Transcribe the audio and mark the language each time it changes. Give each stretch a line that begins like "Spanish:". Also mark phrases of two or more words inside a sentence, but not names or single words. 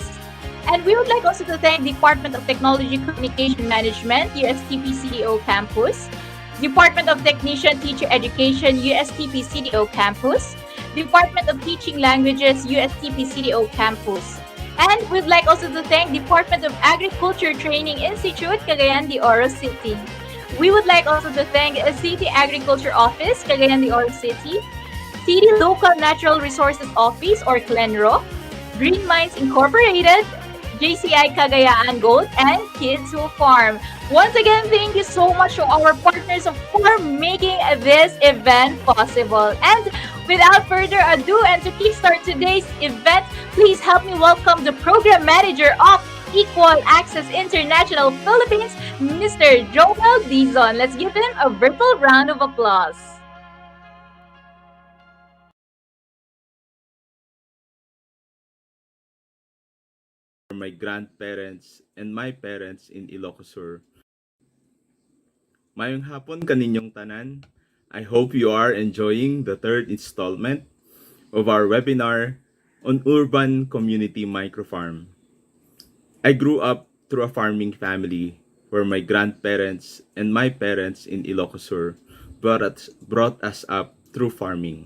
English: And we would like also to thank Department of Technology Communication Management USTP CDO Campus, Department of Technician Teacher Education USTP CDO Campus, Department of Teaching Languages USTP CDO Campus. And we'd like also to thank Department of Agriculture Training Institute Cagayan de Oro City. We would like also to thank City Agriculture Office Cagayan de Oro City, City Local Natural Resources Office or CLENRO, Green Mines Incorporated, JCI Cagayan Gold, and Kids Who Farm. Once again, thank you so much to our partners for making this event possible. And without further ado, and to kickstart today's event, please help me welcome the Program Manager of Equal Access International Philippines, Mr. Joel Dizon. Let's give him a virtual round of applause. My grandparents and my parents in Ilocos Sur.
Hiligaynon: Mayong hapon kaninyong tanan.
English: I hope you are enjoying the third installment of our webinar on Urban Community Microfarm. I grew up through a farming family where my grandparents and my parents in Ilocos Sur brought us up through farming.